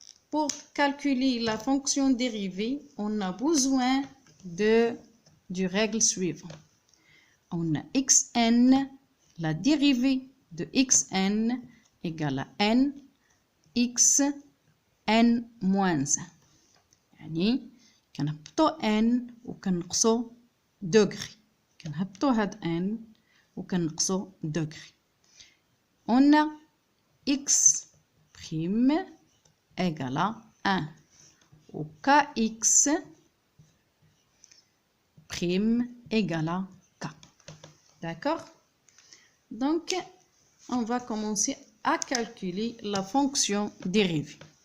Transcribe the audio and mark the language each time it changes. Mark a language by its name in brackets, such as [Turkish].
[French] Pour calculer la fonction dérivée, on a besoin du règle suivante. On a xn, la dérivée de xn égale à n, x, n moins 1. [Arabic] يعني كنهبطو n وكنقصو دوغري. كنهبطو هاد n وكنقصو دوغري. [French] On a x prime égale à 1 ou kx prime égale à k. D'accord? Donc, on va commencer à calculer la fonction dérivée.